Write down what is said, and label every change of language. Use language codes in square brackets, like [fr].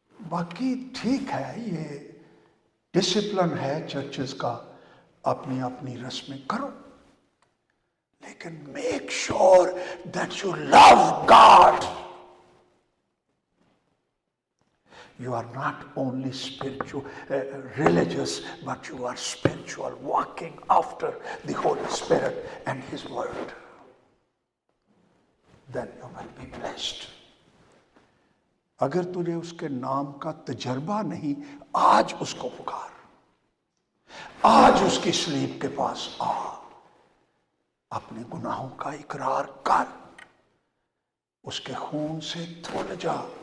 [hi] बाकी ठीक है, ये डिसिप्लिन है चर्चेस का, अपनी अपनी रस्में करो, लेकिन [en] Make sure that you love God. You are not only spiritual, religious, but you are spiritual, walking after the Holy Spirit and His Word. Then you will be blessed. [hi] अगर तुझे उसके नाम का तजर्बा नहीं, आज उसको पुकार, आज उसकी सलीब के पास आ, अपने गुनाहों का इकरार कर, उसके खून से धुल जा।